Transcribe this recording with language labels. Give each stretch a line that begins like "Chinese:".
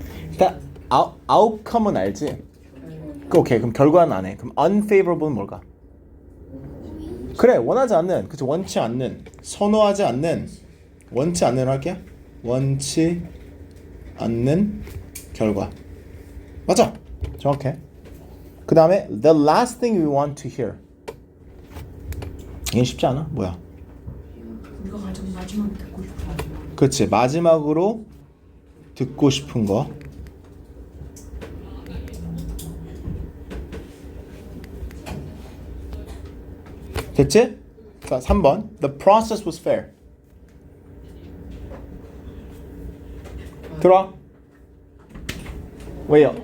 Korean: 일단 outcome은 알지? 오케이 그럼 결과는 안 해. 그럼 unfavorable는 뭘까? 그래 원하지 않는 그치 원치 않는 선호하지 않는 원치 않는 할게 원치 않는 결과 맞아 정확해. 그 다음에
English: the last thing we want to hear
Korean: 이게 쉽지 않아? 뭐야? 우리가 가장 마지막에 듣고 싶은 마지막. 그치 마지막으로 듣고 싶은 거 됐지? 자 3번
English: the process was fair
Korean: 들어와 왜요?